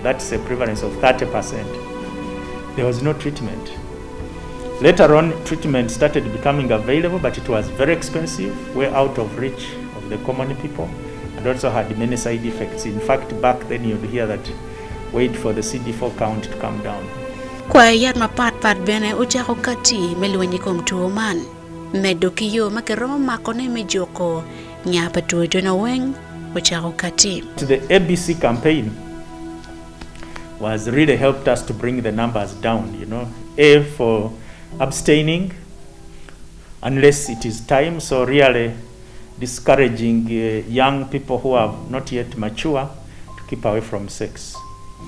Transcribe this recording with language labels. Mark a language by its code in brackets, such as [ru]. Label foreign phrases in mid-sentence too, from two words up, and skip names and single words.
[en] That's a prevalence of 30%. There was no treatment. Later on, treatment started becoming available, but it was very expensive, way out of reach of the common people, and also had many side effects. In fact, back then you'd hear that wait for the CD4 count to come down. [alz] Kwa yat mapat bene uchako kati meluenyi kom tuo man. Medo kiyo makeromo makone mejoko nyapa tuo jono weng uchako kati. [en] The ABC campaign was really helped us to bring the numbers down, A, for abstaining unless it is time, so really discouraging young people who are not yet mature to keep away from sex.